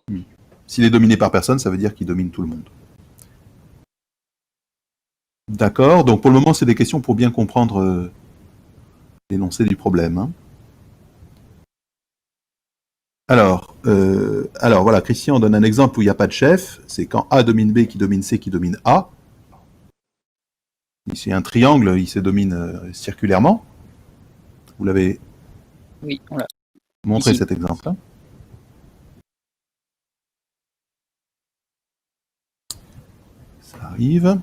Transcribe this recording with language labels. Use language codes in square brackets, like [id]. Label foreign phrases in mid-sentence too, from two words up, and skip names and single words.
[fr] S'il est dominé par personne, ça veut dire qu'il domine tout le monde. D'accord, donc pour le moment, c'est des questions pour bien comprendre l'énoncé du problème. Hein. Alors voilà, Christian donne un exemple où il n'y a pas de chef, c'est quand A domine B qui domine C qui domine A. Ici, un triangle, il se domine circulairement. Vous l'avez montré cet exemple-là. Ça arrive.